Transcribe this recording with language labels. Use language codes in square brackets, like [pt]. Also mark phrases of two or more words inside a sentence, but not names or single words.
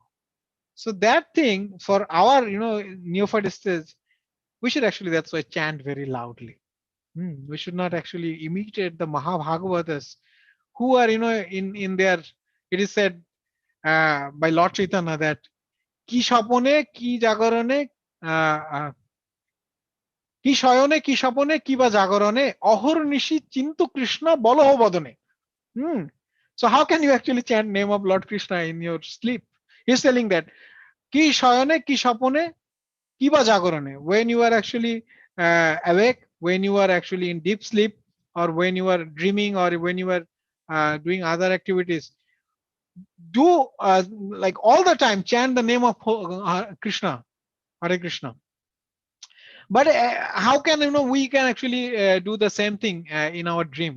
[en] So that thing, for our neophyte stage, we should actually, that's why, chant very loudly. We should not actually imitate the Mahabhagavatas, who are, in their, it is said by Lord Chaitanya that [bn] কি স্বপনে, কি জাগরণে, কি শয়নে, কি স্বপনে, কি বা জাগরণে, অহর্নিশি চিন্ত কৃষ্ণ বলহ বদনে. [en] So how can you actually chant name of Lord Krishna in your sleep? He's telling that [bn] কি শয়নে, কি স্বপনে, কি বা জাগরণে. [en] When you are actually awake, when you are actually in deep sleep, or when you are dreaming, or when you are doing other activities, do like all the time chant the name of Krishna, Hare Krishna. But how can we can actually do the same thing in our dream?